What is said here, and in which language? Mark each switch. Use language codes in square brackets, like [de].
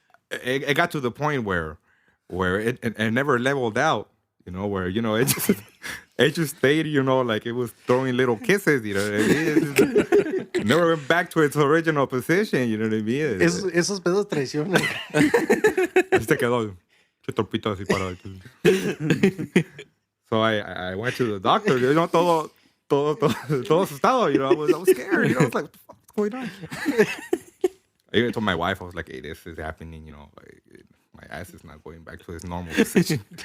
[en] It got to the point where it never leveled out, you know, where, you know, it just stayed, you know, like it was throwing little kisses, you know what I mean? It never went back to its original position, you know what I mean? [es] Esos pedos traicionan. Así te quedó, che torpito así parado. [en] So I went to the doctor, you know, [es] todo asustado, [en] you know, I was scared, you know, I was like, what the fuck's going on? I even told my wife, I was like, hey, this is happening, you know, like, my ass is not going back to its normal position.